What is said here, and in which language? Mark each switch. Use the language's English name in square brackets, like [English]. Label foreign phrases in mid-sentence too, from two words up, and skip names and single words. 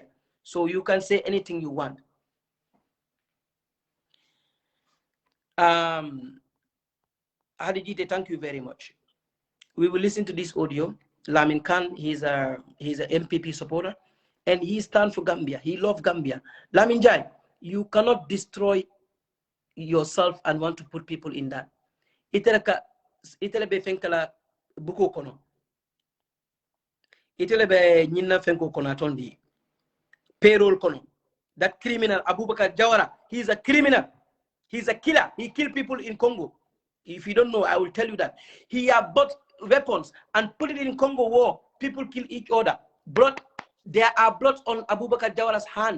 [English] So you can say anything you want. Hadijite, thank you very much. We will listen to this audio. Lamin Khan, he's a MPP supporter, and he stands for Gambia. He loves Gambia. Lamin Jai, you cannot destroy yourself and want to put people in that. [Mandingo] Itele be fenkala buko kono. Itele be nyina fenko kono atondi. Payroll kono. [English] That criminal Abubakar Jawara, he's a criminal. He's a killer. He killed people in Congo. If you don't know, I will tell you that. He have bought weapons and put it in Congo war. People kill each other. Blood. There are blood on Abubakar Jawara's hand.